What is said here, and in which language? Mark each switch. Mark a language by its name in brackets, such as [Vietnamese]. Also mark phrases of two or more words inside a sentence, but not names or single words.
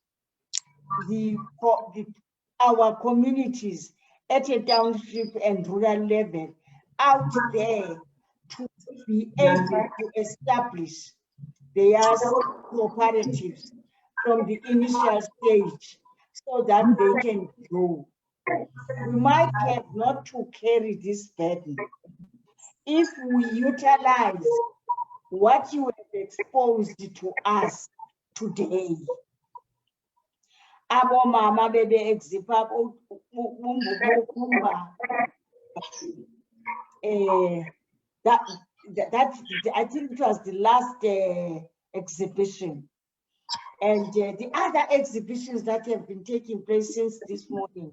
[English] our communities at a township and rural level out there to be able to establish their cooperatives from the initial stage so that they can grow. We might have not to carry this burden if we utilize what you have exposed to us today. [Xhosa] Abo mama bebe exipa [English] that I think it was the last exhibition, and the other exhibitions that have been taking place since this morning.